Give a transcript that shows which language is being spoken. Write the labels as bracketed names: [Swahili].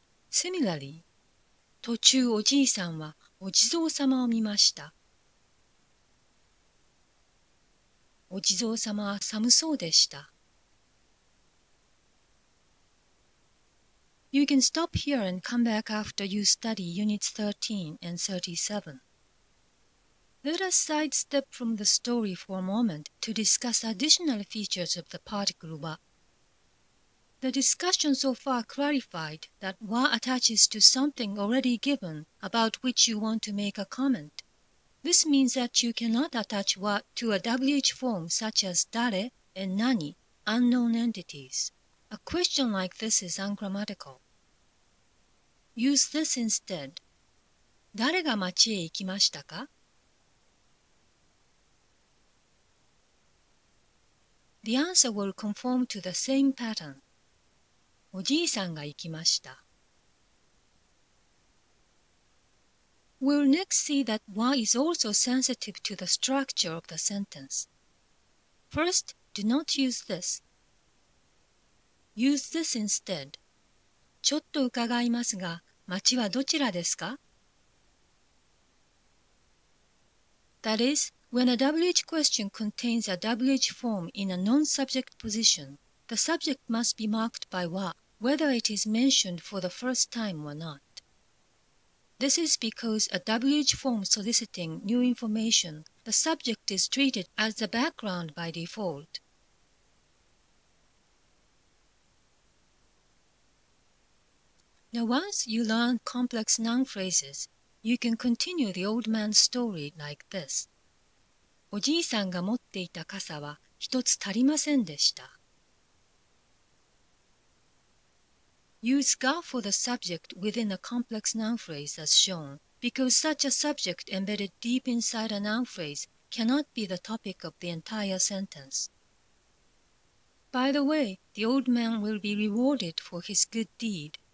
[English] Similarly, [Japanese] 途中おじいさんはお地蔵様を見ました。お地蔵様は寒そうでした。 [English] You can stop here and come back after you study Units 13 and 37. Let us sidestep from the story for a moment to discuss additional features of the particle wa. The discussion so far clarified that wa attaches to something already given about which you want to make a comment. This means that you cannot attach wa to a WH form such as dare and nani, unknown entities. A question like this is ungrammatical. Use this instead. [Japanese] 誰が町へ行きましたか? [English] The answer will conform to the same pattern. [Japanese] おじいさんが行きました。 [English] We'll next see that wa is also sensitive to the structure of the sentence. First, do not use this. Use this instead. [Japanese] ちょっと伺いますが、町はどちらですか? [English] That is, when a WH question contains a WH form in a non-subject position, the subject must be marked by wa, whether it is mentioned for the first time or not. This is because a WH form soliciting new information, the subject is treated as the background by default. Now once you learn complex noun phrases, you can continue the old man's story like this. [Japanese] おじいさんが持っていた傘は一つ足りませんでした。 [English] Use ga for the subject within a complex noun phrase as shown, because such a subject embedded deep inside a noun phrase cannot be the topic of the entire sentence. By the way, the old man will be rewarded for his good deed.